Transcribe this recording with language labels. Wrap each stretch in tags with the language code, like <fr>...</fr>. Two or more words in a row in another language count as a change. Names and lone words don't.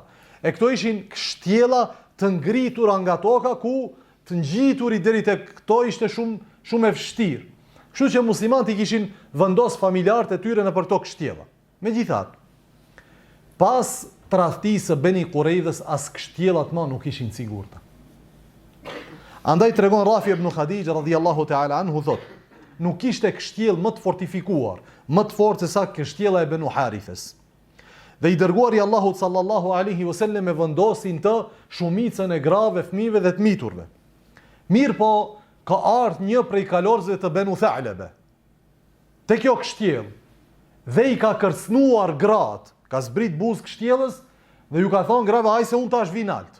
<sq>E këto ishin kështjella të ngritura nga toka ku të ngjiturit deri tek këto ishte shumë e vështirë. Kështu që muslimanët i kishin vendos familjarët e tyre në për to kështjella. Megjithatë, pas tradhtisë së Beni Kurejdas as kështjellat më nuk ishin sigurta. Andaj tregon Rafi ibn Khadij</sq> <ar>رضي الله تعالى عنه</ar> <sq>thot, nuk ishte kështjell më të fortifikuar, më të fortë se sa kështjella e Benu Harithës. Dhe i dërguari Allahut</sq> <ar>صلى الله عليه وسلم</ar> <sq>e vendosin të shumicën e grave, fëmijëve dhe të miturve. Mirë po, ka ardhur një prej kalorësve të Benu Tha'laba te kjo kështjell dhe i ka kërcënuar gratë, ka zbrit buzë kështjellës dhe ju ka thonë grave, ajse unë tash vi nalt.</sq>